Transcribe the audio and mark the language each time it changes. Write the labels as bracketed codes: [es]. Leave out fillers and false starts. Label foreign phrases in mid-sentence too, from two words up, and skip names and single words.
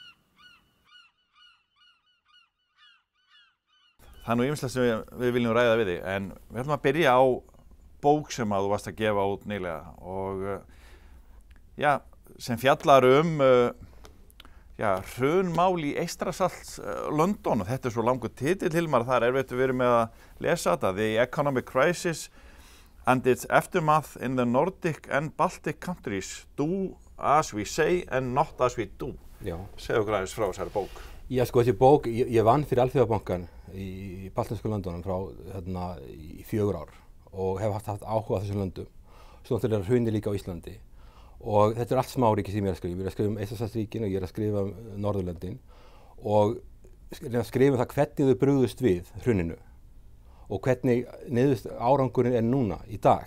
[is] Það nú ýmislegt sem við viljum ræða við þig, en við ætlum að byrja á bók sem að þú varst að gefa út nýlega og sem fjallar hrunmál í Eystrasalts London og þetta er svo langur titill Hilmar, það er erfitt að vera með að lesa þetta, The Economic Crisis and its Aftermath in the Nordic and Baltic Countries, Do as we say and not as we do. Já. Segðu okkur aðeins frá þessari bók. Já, sko, þessi bók, ég vann fyrir Alþjóðabankan í baltnesku löndunum frá í 4 ár og hef haft áhuga á þessum löndum. Svo náttúrulega hrunið líka á Íslandi. Og þetta er allt smáríki sem ég er að skrifa. Ég er að skrifa Eystrasaltsríkin og ég er að skrifa Norðurlöndin og skrifa það hvernig þau brugðust við hruninu og hvernig árangurinn er núna í dag.